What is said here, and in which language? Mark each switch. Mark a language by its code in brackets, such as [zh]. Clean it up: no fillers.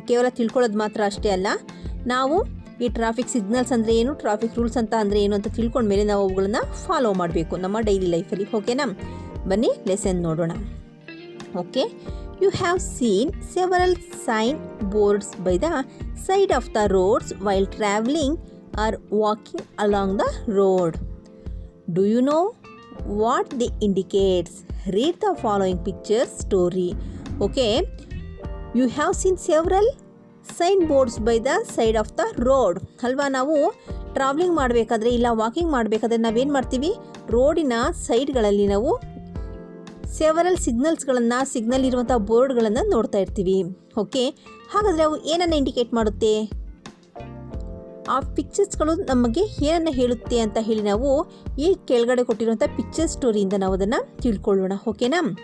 [kn] ಕೇವಲ ತಿಳ್ಕೊಳ್ಳೋದು ಮಾತ್ರ ಅಷ್ಟೇ ಅಲ್ಲ, ನಾವು ಈ ಟ್ರಾಫಿಕ್ ಸಿಗ್ನಲ್ಸ್ ಅಂದರೆ ಏನು, ಟ್ರಾಫಿಕ್ ರೂಲ್ಸ್ ಅಂತ ಅಂದರೆ ಏನು ಅಂತ ತಿಳ್ಕೊಂಡ್ಮೇಲೆ ನಾವು ಅವುಗಳನ್ನು ಫಾಲೋ ಮಾಡಬೇಕು ನಮ್ಮ ಡೈಲಿ ಲೈಫಲ್ಲಿ. ಓಕೆನಾ? ಬನ್ನಿ ಲೆಸನ್ ನೋಡೋಣ. [en] Okay, you have seen several sign boards by the side of the roads while travelling or walking along the road. Do you know what they indicates? Read the following picture story. Okay, you have seen several signboards by the side of the road. [kn] ಅಲ್ವಾ? ನಾವು travelling ಮಾಡಬೇಕಾದ್ರೆ ಇಲ್ಲ walking ಮಾಡಬೇಕಾದ್ರೆ ನಾವೇನು ಮಾಡ್ತೀವಿ? ರೋಡಿನ ಸೈಡ್ಗಳಲ್ಲಿ ನಾವು several signal ಇರುವಂಥ ಬೋರ್ಡ್ಗಳನ್ನು ನೋಡ್ತಾ ಇರ್ತೀವಿ. ಓಕೆ, ಹಾಗಾದರೆ ಅವು ಏನನ್ನು ಇಂಡಿಕೇಟ್ ಮಾಡುತ್ತೆ? ಆ ಪಿಕ್ಚರ್ಸ್ಗಳು ನಮಗೆ ಏನನ್ನು ಹೇಳುತ್ತೆ ಅಂತ ಹೇಳಿ ನಾವು ಈ ಕೆಳಗಡೆ ಕೊಟ್ಟಿರುವಂಥ ಪಿಕ್ಚರ್ ಸ್ಟೋರಿಯಿಂದ ನಾವು ಅದನ್ನು ತಿಳ್ಕೊಳ್ಳೋಣ. ಓಕೆನಾ?